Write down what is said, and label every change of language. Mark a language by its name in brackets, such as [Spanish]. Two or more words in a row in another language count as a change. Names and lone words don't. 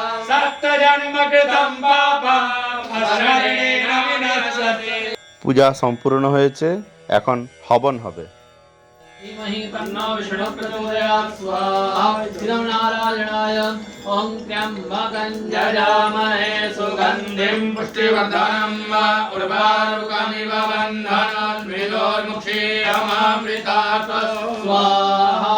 [Sanskrit] सप्तजन्मकृतं पापम् अस्मरणेन विनश्यति। [Bangla] পূজা সম্পূর্ণ হয়েছে, এখন হবন হবে। [Sanskrit] धीमहि तन्नो विष्णुः प्रचोदयात् स्वाहा। इदं नारायणाय ॐ त्र्यम्बकं यजामहे सुगन्धिं पुष्टिवर्धनम् उर्वारुकमिव बन्धनान् मृत्योर्मुक्षीयमामृतात् स्वाहा।